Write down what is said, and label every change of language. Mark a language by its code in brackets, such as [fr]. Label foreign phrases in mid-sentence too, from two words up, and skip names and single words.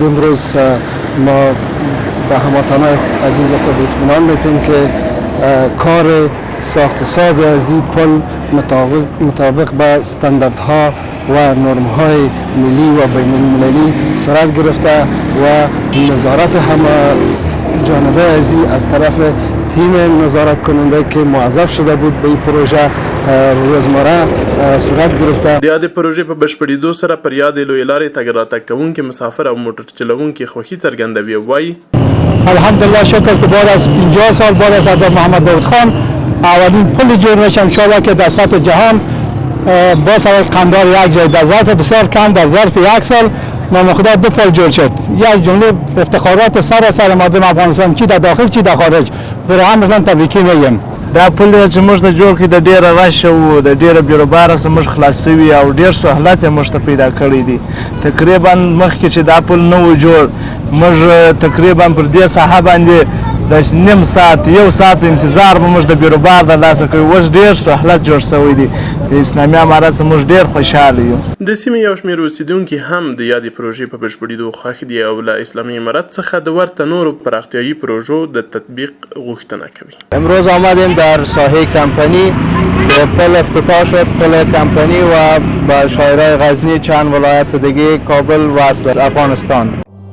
[fa] امروز ما به هموطنان عزیز خود اطمینان میتیم که کار ساخت و ساز از این پل مطابق به استانداردها و نرم‌های ملی و بین المللی صورت گرفته و نظارت همه جانبه از طرف تیم نظارت کننده که موظف شده بود به این پروژه روزمره صورت گرفته. [ps] د یادې پروژې په بشپړېدو سره پر یادې لویې لارې تګ راتګ کوونکي مسافر او موټر چلوونکي خوښي څرګندوي او وایي [fa] الحمدلله شکر که بعد از 50 سال بعد از سردار محمد داود خان اولین پل جور میشه انشاءالله که در سطح جهان با سوار قندار یک جای در ظرف بسیار کم در ظرف یک سال نام خدا دو پل جور شد. یکی از جمله افتخارات سراسر مردم افغانستان چی در داخل چی در خارج برای هم مثلا تبریکی میگیم. [ps] دا پل چې موږ د جوړ کړي د ډیره رش او د ډیره بیروباره سره موږ خلاص شوي او ډیر سهولت یې موږ ته پیدا کړی دي. تقریبا مخکې چې دا پل نه و جوړ موږ تقریبا پر دې ساحه باندې د نیم ساعت یو ساعت انتظار به موږ د بیروبار د لاسه کوي. اوس ډیر سهولت جوړ شوی دی. د اسلامي امارت څخه موږ ډیر خوشحاله یو. د سیمې یو شمېر اوسیدونکي هم د یادې پروژې په بشپړېدو خوښ دي او له اسلامي امارت څخه د ورته نورو پراختیایي پروژو د تطبیق غوښتنه کوي. [fa] امروز آمدیم در ساحه کمپانی پل افتتاح شد. پل کمپانی و با شاهرای غزنی چند ولایت دیگه کابل و افغانستان.